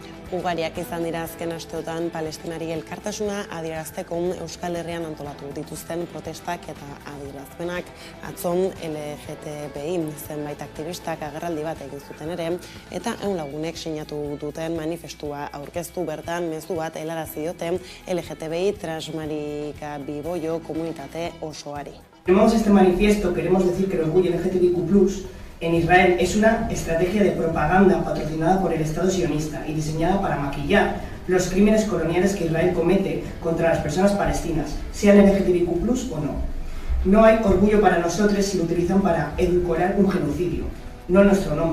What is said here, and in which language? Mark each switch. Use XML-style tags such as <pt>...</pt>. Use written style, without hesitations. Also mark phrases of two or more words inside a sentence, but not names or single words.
<eu>Ugariak izan dira azken asteotan Palestinari elkartasuna adierazteko Euskal Herrian antolatu dituzten protestak eta adierazpenak. Atzon LGTBI zenbait aktivistak agerraldi bat egin zuten ere, eta 100 lagunek sinatu duten manifestua aurkeztu bertan mezu bat helarazi diote LGTBI transmarika biboio komunitate osoari.</eu> <es>Firmamos este manifiesto, queremos decir que el orgullo LGTBIQ+ en Israel es una estrategia de propaganda patrocinada por el Estado sionista y diseñada para maquillar los crímenes coloniales que Israel comete contra las personas palestinas, sean LGTBIQ+ o no. No hay orgullo para nosotros si lo utilizan para edulcorar un genocidio, no nuestro nombre.</es>